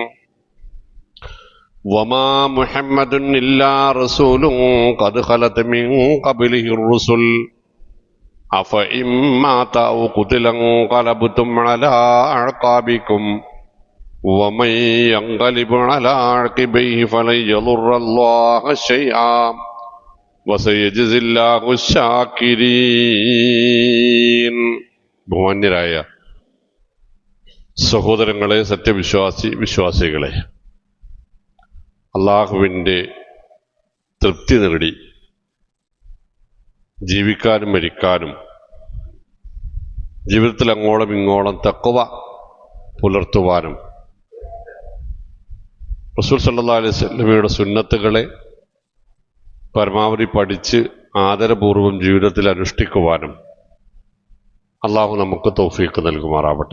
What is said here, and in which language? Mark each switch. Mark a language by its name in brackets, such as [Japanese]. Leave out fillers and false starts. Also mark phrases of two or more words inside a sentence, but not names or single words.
[Arabic] وما محمد إلا رسول قد خلت من قبله الرسل أفإن مات أو قتل انقلبتم على أعقابكم ومن ينقلب على عقبيه فلن يضر الله شيئا وسيجزي الله الشاكرين. [Malayalam] ബഹുമാന്യരായ സഹോദരങ്ങളെ, വിശ്വാസികളെ, അള്ളാഹുവിൻ്റെ തൃപ്തി നേടി ജീവിക്കാനും മരിക്കാനും ജീവിതത്തിൽ അങ്ങോളം ഇങ്ങോളം തഖ്വ പുലർത്തുവാനും റസൂൽ [Arabic] صلى الله عليه وسلم [Malayalam] സുന്നത്തുകളെ പരമാവധി പഠിച്ച് ആദരപൂർവം ജീവിതത്തിൽ അനുഷ്ഠിക്കുവാനും അള്ളാഹു നമുക്ക് തൗഫീഖ് നൽകുമാറാവട്ടെ.